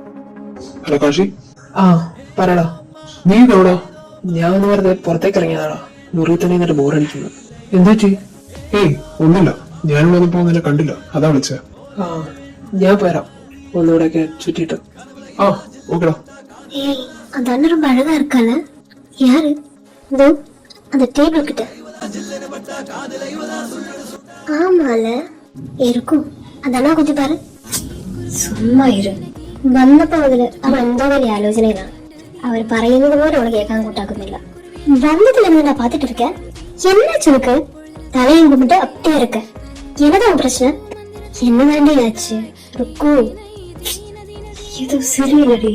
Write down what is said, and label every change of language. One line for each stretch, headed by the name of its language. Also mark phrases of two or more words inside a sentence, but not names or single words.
Malayalam: ഹലോ കാശി. പറടാ. നീ എവിടാ? ഞാൻ ഒന്ന് വെറുതെ പുറത്തേക്ക് ഇറങ്ങിയതാടാ. മുറി തന്നെ എന്നിട്ട് ബോറടിക്കുന്നു. എന്താ ചെയ്? ഏയ് ഒന്നുമില്ല, ഞാനിവിടെ വന്നപ്പോ നിന്നെ കണ്ടില്ല, അതാ വിളിച്ചേ. ആ ഞാൻ പോരാം, ഒന്നുകൂടെയൊക്കെ ചുറ്റിട്ട്. ആ ഓക്കെടാ.
Tamil: ஏய் அந்த அண்ணன் ரொம்ப அழகா இருக்கால, யாரு? இதோ அந்த டேபிள் கிட்ட. ஆமால இருக்கும். அந்த அண்ணா கொஞ்சம் பாரு. சும்மா இரு.
Malayalam: വന്നപ്പോ മുതല് അവൾ എന്തോ വലിയ ആലോചനയിലാണ്. അവർ പറയുന്നത് പോലെ അവള് കേൾക്കാൻ കൂട്ടാക്കുന്നില്ല. വന്നതിൽ എന്താ
Tamil: பாத்திட்டு இருக்க? என்ன சுருக்கு தலையை கும்பிட்டு அப்படியே இருக்க? என்னதான் பிரச்சனை? என்ன தாண்டி ஆச்சு? ருக்கு இது சரியில்லடி.